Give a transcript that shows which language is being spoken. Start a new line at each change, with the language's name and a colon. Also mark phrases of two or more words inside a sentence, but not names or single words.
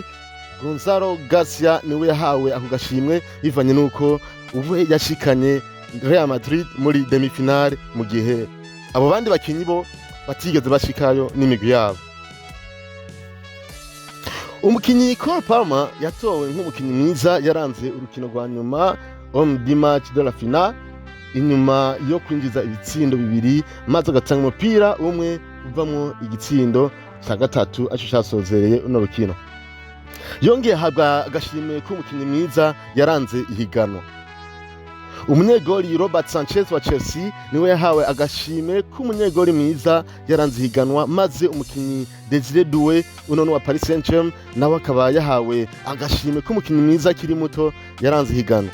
Rundi: Gonzalo Garcia niwe yahawe ako gashimwe bivanye nuko ubu yashikanye Real Madrid muri demi-finale mu gihe abo bandi bakinyi bo batigeze bashikayo n'imigwi yabo. Umukinyi Cole Palmer yatowe nk'umukinyi mwiza yaranze urukino rwa nyuma
French: homme du match de la finale
Rundi: inyuma yo kwinjiza ibitsindo 2 maze agatanga umupira umwe uvamwo igitsindo cya gatatu aco cyasozereye uno rukino. Yongeye habwa agashimwe k'umukinyi mwiza yaranze ihigano. Umunyegoli Robert Sanchez wa Chelsea niwe yahawe agashimwe k'umunyegoli mwiza yaranze higanwa maze umukinyi Desire Doué uno wa Paris Saint-Germain nawe akaba yahawe agashimwe k'umukinyi mwiza kiri muto yaranze higanwa.